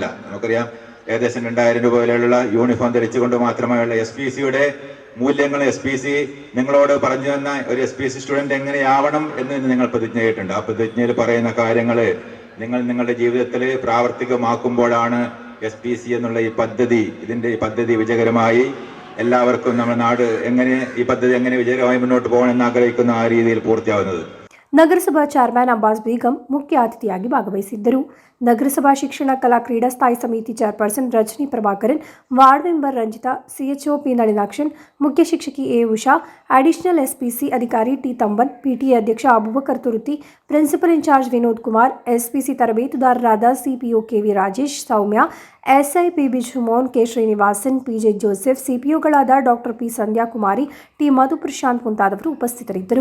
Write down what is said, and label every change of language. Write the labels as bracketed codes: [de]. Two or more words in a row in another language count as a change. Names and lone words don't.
[ml] നമുക്കറിയാം, ഏകദേശം 2000 രൂപ വിലയുള്ള യൂണിഫോം ധരിച്ചുകൊണ്ട് മാത്രമായുള്ള SPCയുടെ മൂല്യങ്ങൾ, SPC നിങ്ങളോട് പറഞ്ഞു തന്ന ഒരു SPC സ്റ്റുഡൻറ് എങ്ങനെയാവണം എന്ന് നിങ്ങൾ പ്രതിജ്ഞ ചെയ്തിട്ടുണ്ട്. ആ പ്രതിജ്ഞയിൽ പറയുന്ന കാര്യങ്ങൾ നിങ്ങൾ നിങ്ങളുടെ ജീവിതത്തിൽ പ്രാവർത്തികമാക്കുമ്പോഴാണ് SPC എന്നുള്ള ഈ പദ്ധതി വിജയകരമായി എല്ലാവർക്കും നമ്മുടെ നാട് ഈ പദ്ധതി എങ്ങനെ വിജയകരമായി മുന്നോട്ട് പോകണമെന്ന് ആഗ്രഹിക്കുന്ന ആ രീതിയിൽ പൂർത്തിയാവുന്നത്. [kn] ನಗರಸಭಾ ಚೇರ್ಮನ್ ಅಬ್ಬಾಸ್ ಬೇಗಂ ಮುಖ್ಯ ಅತಿಥಿಯಾಗಿ ಭಾಗವಹಿಸಿದ್ದರು. ನಗರಸಭಾ ಶಿಕ್ಷಣ ಕಲಾ ಕ್ರೀಡಾ ಸ್ಥಾಯಿ ಸಮಿತಿ ಚೇರ್ಪರ್ಸನ್ ರಜನಿ ಪ್ರಭಾಕರನ್, [en] ward member [kn] ರಂಜಿತಾ, CHO ಪಿ ನಳಿನಾಕ್ಷನ್, ಮುಖ್ಯ ಶಿಕ್ಷಕಿ ಎ ಉಷಾ, ಅಡಿಷನಲ್ SPC ಅಧಿಕಾರಿ ಟಿ ತಂಬನ್, PTA ಅಧ್ಯಕ್ಷ ಅಬೂಬಕರ್ ತುರುತಿ, [en] principal in-charge [kn] ವಿನೋದ್ ಕುಮಾರ್, SPC ತರಬೇತುದಾರರಾದ CPO KV ರಾಜೇಶ್, ಸೌಮ್ಯ, SI PB ಶುಮೋನ್, ಕೆ ಶ್ರೀನಿವಾಸನ್, PJ ಜೋಸೆಫ್, CPOಗಳಾದ ಡಾಕ್ಟರ್ ಪಿ ಸಂಧ್ಯಾ ಕುಮಾರಿ, ಟಿ ಮಧು ಪ್ರಶಾಂತ್ ಮುಂತಾದವರು ಉಪಸ್ಥಿತರಿದ್ದರು.